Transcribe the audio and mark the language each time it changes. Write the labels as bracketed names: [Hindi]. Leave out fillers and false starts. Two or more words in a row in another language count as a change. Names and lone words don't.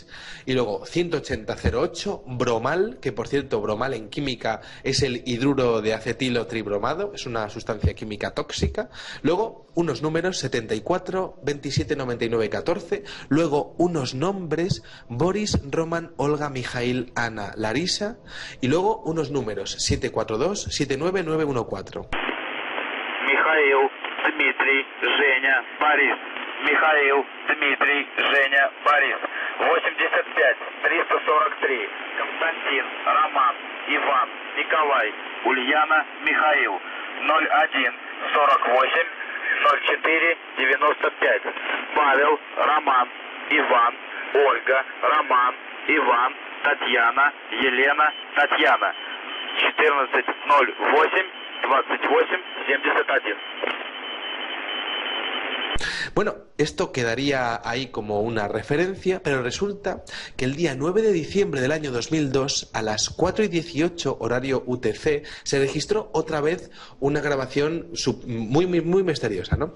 [Spanish] y luego 18008, bromal, que por cierto, bromal en química es el hidruro de acetilo tribromado, es una sustancia química tóxica, luego unos números 74, 27, 99, 14, luego unos nombres, Boris, Roman, Olga, Mijail, Ana, Larisa, y luego unos números 742, 79914. [Russian] Михаил, Дмитрий, Женя, Борис. Михаил, Дмитрий, Женя, Борис. 85, 343. Константин, Роман, Иван, Николай, Ульяна, Михаил. 01, 48, 04, 95. Павел, Роман, Иван, Ольга, Роман, Иван, Татьяна, Елена, Татьяна. 14, 08, 28, 71. [Spanish] Bueno, esto quedaría ahí como una referencia, pero resulta que el día 9 de diciembre del año 2002, a las 4:18 horario UTC, se registró otra vez una grabación muy misteriosa, ¿no?